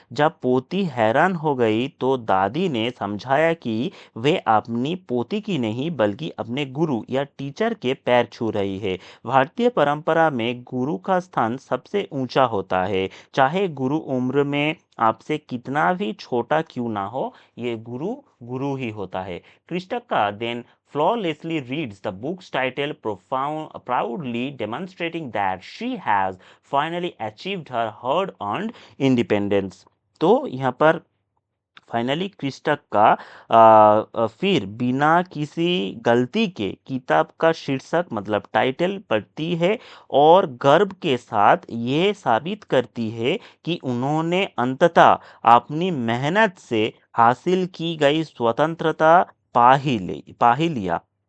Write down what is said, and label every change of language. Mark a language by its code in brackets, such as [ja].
[hi] जब पोती हैरान हो गई तो दादी ने समझाया कि वे अपनी पोती की नहीं बल्कि अपने गुरु या टीचर के पैर छू रही है। भारतीय परंपरा में गुरु का स्थान सबसे ऊंचा होता है, चाहे गुरु उम्र में आपसे कितना भी छोटा क्यों ना हो, ये गुरु गुरु ही होता है। [en] कृष्णका then flawlessly reads the book's title proudly demonstrating that she has finally achieved her hard-earned independence। [hi] तो यहाँ पर फाइनली क्रिस्टक का फिर बिना किसी गलती के किताब का शीर्षक मतलब टाइटल पढ़ती है और गर्व के साथ ये साबित करती है कि उन्होंने अंततः अपनी मेहनत से हासिल की गई स्वतंत्रता पा ही लिया।